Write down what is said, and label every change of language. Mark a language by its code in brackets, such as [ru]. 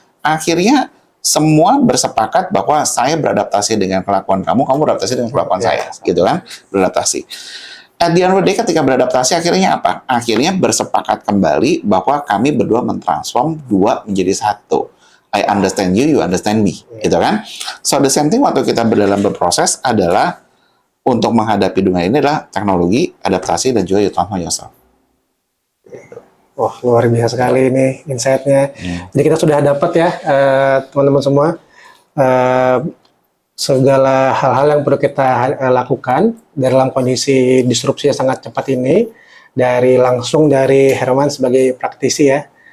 [id] Akhirnya semua bersepakat bahwa saya beradaptasi dengan kelakuan kamu beradaptasi dengan kelakuan saya, gitu kan, beradaptasi. [en] At the end of the day, [id] ketika beradaptasi, akhirnya apa? Akhirnya bersepakat kembali bahwa kami berdua mentransform dua menjadi satu. [en] I understand you, you understand me, [id] gitu kan? [en] So the same thing [id] waktu kita berproses adalah untuk menghadapi dunia ini adalah teknologi, adaptasi, dan juga [en] you transform yourself. [id] Wah, luar biasa sekali ini insight-nya. Jadi kita sudah dapat ya, teman-teman semua, segala hal-hal yang perlu kita lakukan dalam kondisi disrupsi yang sangat cepat ini, langsung dari Herman sebagai praktisi ya.